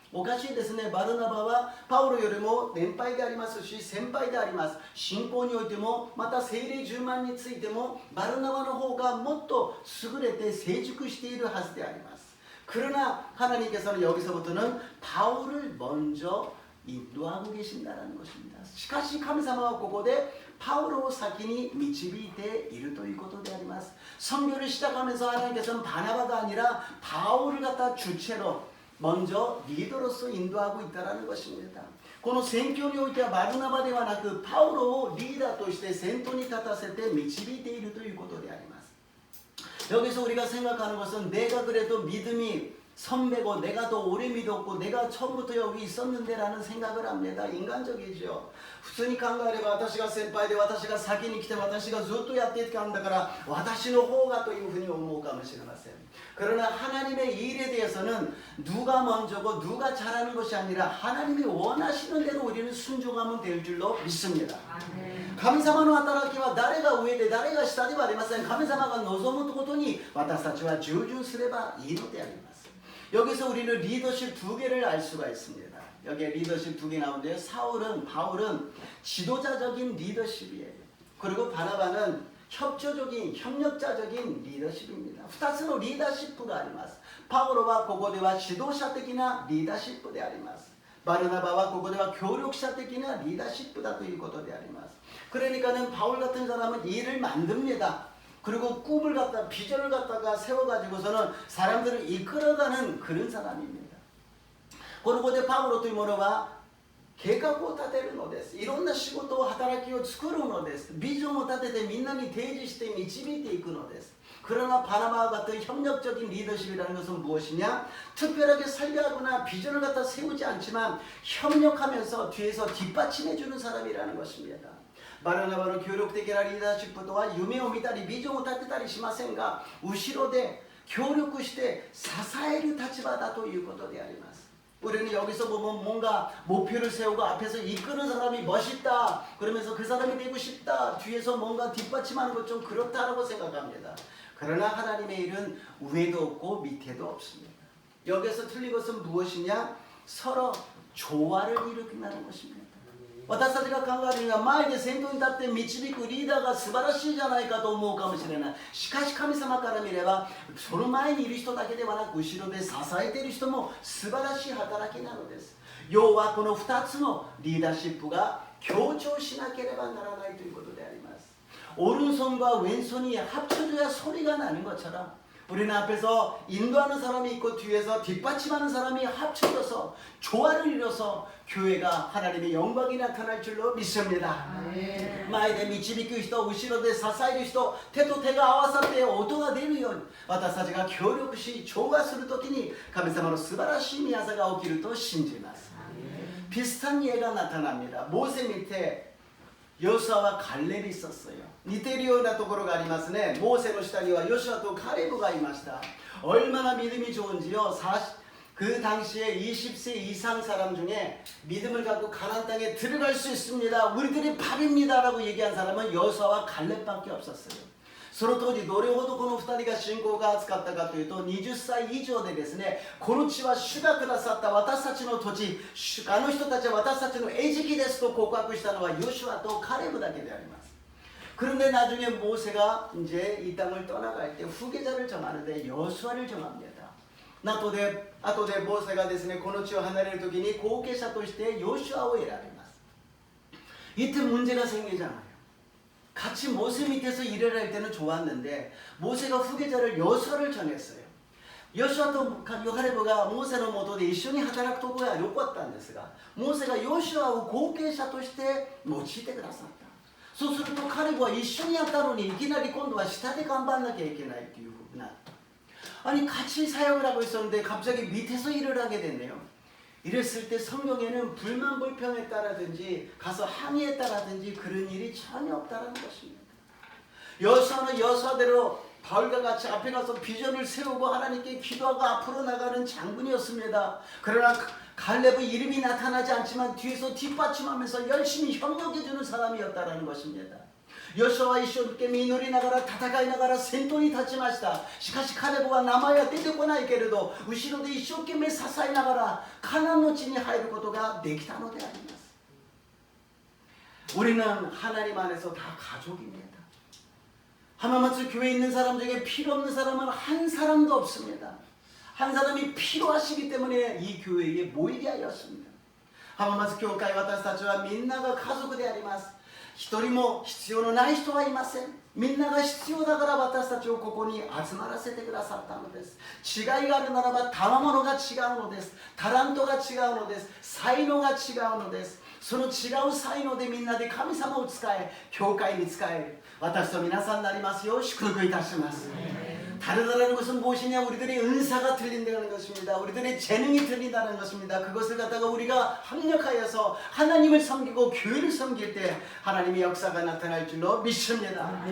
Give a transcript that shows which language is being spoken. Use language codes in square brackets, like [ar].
[ja] おかしいですね。バルナバはパウロよりも年配でありますし先輩であります。信仰においてもまた聖霊充満についてもバルナバの方がもっと優れて成熟しているはずであります。 [ko] 그러나 하나님께서는 여기서부터는 바울을 먼저 인도하고 계신다는 것입니다. [ja] しかし神様はここで 바울을先に導いているということであります. [ko] 선교를 시작하면서 하나님께서는 바나바가 아니라 바울을 갖다 주체로 먼저 리더로서 인도하고 있다는 것입니다. [ja] この宣教においてはバルナバではなくパウロをリーダーとして先頭に立たせて導いているということであります. [ko] 여기서 우리가 생각하는 것은 내가 그래도 믿음이 선배고 내가 더 오래 믿었고 내가 처음부터 여기 있었는데 라는 생각을 합니다. 인간적이죠. [ja] 普通に考えれば私が先輩で私が先に来て私がずっとやってきたんだから私の方がというふうに思うかもしれません. [ko] 그러나 하나님의 일에 대해서는 누가 먼저고 누가 잘하는 것이 아니라 하나님이 원하시는 대로 우리는 순종하면 될 줄로 믿습니다. [ja] 神様の働きは誰が上で誰が下ではありません。神様が望むことに私たちは従順すればいいのであります. [ko] 여기서 우리는 리더십 두 개를 알 수가 있습니다. 여기에 리더십 두 개 나오는데요. 바울은 지도자적인 리더십이에요. 그리고 바나바는 협조적인 협력자적인 리더십입니다. [ja] 2つのリーダーシップがあります. [ko] 바울은 [ja] ここでは指導者的なリーダーシップであります. [ko] 바르나바와 [ja] ここでは協力者的なリーダーシップだということであります. [ko] 그러니까는 바울 같은 사람은 일을 만듭니다. 그리고 꿈을 갖다 비전을 갖다가 세워가지고서는 사람들을 이끌어가는 그런 사람입니다. 그리고 바울은 [ja] というものは計画を立てるのです。いろんな仕事を働きを作るのです。ビジョンを立ててみんなに提示して導いていくのです. [ko] 그러나 바나바와 같은 협력적인 리더십이라는 것은 무엇이냐? 특별하게 설계하거나 비전을 갖다 세우지 않지만 협력하면서 뒤에서 뒷받침해주는 사람이라는 것입니다. バルナバの協力的なリーダーシップとは夢を見たりビジョンを立てたりしませんが後ろで協力して支える立場だということであります. 우리는 여기서 보면 뭔가 목표를 세우고 앞에서 이끄는 사람이 멋있다 그러면서 그 사람이 되고 싶다 뒤에서 뭔가 뒷받침하는 것 좀 그렇다라고 생각합니다. 그러나 하나님의 일은 위에도 없고 밑에도 없습니다. 여기서 틀린 것은 무엇이냐? 서로 조화를 일으킨다는 것입니다. [ja] 私たちが考えるには前で先頭に立って導くリーダーが素晴らしいじゃないかと思うかもしれない。しかし神様から見ればその前にいる人だけではなく後ろで支えている人も素晴らしい働きなのです。要はこの2つのリーダーシップが協調しなければならないということであります. [ko] 오른손과 왼손이 합쳐져야 소리가 나는 것처럼 우리는 앞에서 인도하는 사람이 있고 뒤에서 뒷받침하는 사람이 합쳐져서 조화를 이뤄서 교회가 하나님의 영광이 나타날 줄로 믿습니다. [ja] 前で導く人、後ろで支える人、手と手が合わさって音が出るように私たちが協力し調和するときに神様の素晴らしい宮座が起きると信じます. [ko] 비슷한 예가 나타납니다. 모세 밑에 여호수아와 갈렙이 있었어요. [ja] 似ているようなところがありますね。モーセの下にはヨシュアとカレブがいました. [ko] 얼마나 믿음이 좋은지요. 그 당시에 20세 이상 사람 중에 믿음을 갖고 가나안 땅에 들어갈 수 있습니다. 우리들이 밥입니다. 라고 얘기한 사람은 여호수아와 갈렙밖에 없었어요. [ja] その当時どれほどこの2人が信仰が厚かったかというと20歳以上でですねこの地は主がくださった私たちの土地あの人たちは私たちの餌食ですと告白したのはヨシュアとカレブだけであります. [ko] 그런데 나중에 모세가 이제 이 땅을 떠나갈 때 후계자를 정하는데 여호수아를 정합니다. [ja] 後でモーセがですね、この地を離れる時に後継者としてヨシュアを選びます。 [ko] 이때 문제가 생기잖아요. 같이 모세 밑에서 일을 할 때는 좋았는데 모세가 후계자를 여호수아를 정했어요. [ja] ヨシュアとヨハレブがモーセの下で一緒に働くところが良かったんですが、モーセがヨシュアを後継者として用いてくださった。そうすると彼は一緒にやったのにいきなり今度は下で頑張らなきゃいけないっていうふうになった。 [ko] 아니 같이 사역을 하고 있었는데 갑자기 밑에서 일을 하게 됐네요. 이랬을 때 성경에는 불만 불평에 따라든지 가서 항의했다라든지 그런 일이 전혀 없다라는 것입니다. 여호수아는 여호수아대로 바울과 같이 앞에 가서 비전을 세우고 하나님께 기도하고 앞으로 나가는 장군이었습니다. 그러나 갈렙의 이름이 나타나지 않지만 뒤에서 뒷받침하면서 열심히 협력해주는 사람이었다라는 것입니다. [ja] ヨシュアは一生懸命祈りながら戦いながら先頭に立ちました。しかしカレブは名前は出てこないけれど後ろで一生懸命支えながらカナンの地に入ることができたのであります。 [ko] 우리는 하나님 안에서 다 가족입니다. 하마마트 교회에 있는 사람 중에 필요 없는 사람은 한 사람도 없습니다. 한 사람이 필요하시기 때문에 이 교회에 모이게 하였습니다. 하마마트 교회 [ja] 私たちはみんなが家族であります。一人も必要のない人はいません。みんなが必要だから私たちをここに集まらせてくださったのです。違いがあるならば賜物が違うのです。タラントが違うのです。才能が違うのです。その違う才能でみんなで神様を使え、教会に使える私と皆さんになりますよう祝福いたします。 [ko] 다르다는 것은 무엇이냐? 우리들의 은사가 틀린다는 것입니다. 우리들의 재능이 틀린다는 것입니다. 그것을 갖다가 우리가 합력하여서 하나님을 섬기고 교회를 섬길 때 하나님의 역사가 나타날 줄로 믿습니다.